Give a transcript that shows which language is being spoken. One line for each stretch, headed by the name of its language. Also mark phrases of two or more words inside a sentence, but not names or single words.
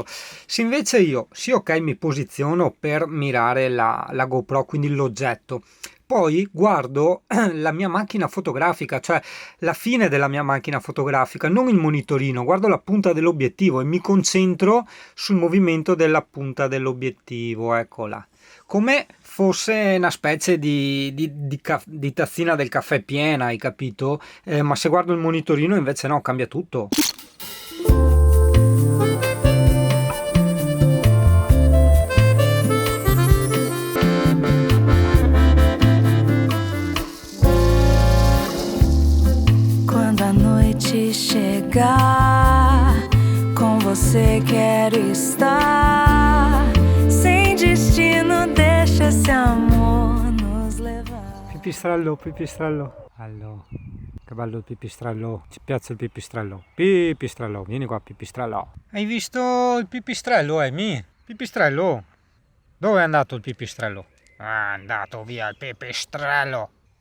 Italian: Se invece io, sì, ok, mi posiziono per mirare la GoPro, quindi l'oggetto, poi guardo la mia macchina fotografica, cioè la fine della mia macchina fotografica, non il monitorino, guardo la punta dell'obiettivo e mi concentro sul movimento della punta dell'obiettivo, eccola. Come fosse una specie di tazzina del caffè piena, hai capito? Ma se guardo il monitorino invece no, cambia tutto.
Portuguese: Quando a noite chegar, com você quero estar. Sem destino, deixa esse amor nos levar.
Italian: Pipistrello. Allora, che bello il pipistrello. Ci piace il pipistrello. Pipistrello, vieni qua, pipistrello. Hai visto il pipistrello, Amy? Pipistrello? Dove è andato il pipistrello? È andato via il pipistrello.